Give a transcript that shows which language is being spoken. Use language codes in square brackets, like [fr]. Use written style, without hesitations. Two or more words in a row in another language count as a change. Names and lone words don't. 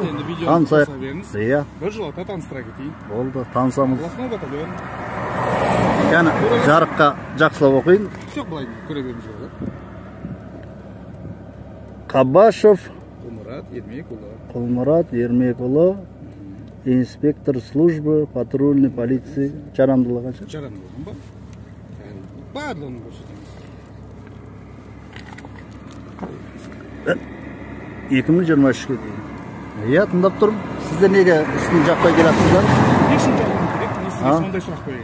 [kk] видеоны қоса беріңіз. Иә. Бір жолата таныстыра кетейін. Болды, танысамыз. [ru] Областной батальон. [kk] Яғни жарыққа жақсылап оқиын. Жоқ, былай көре беріңіз ғой. Қабашев Құлмұрат Ермекұлы, [ru] инспектор службы патрульной полиции. [kk] Жарамдылығы қанша? Жарамдылығын ба? Барлығын көрсетеміз. 2023-ге дейін. Иә, тыңдап тұрмын. Сіздер неге үстін жақпай келатсыздар? Не үшін жағуым керек? Мен сізге сондай сұрақ қояйын.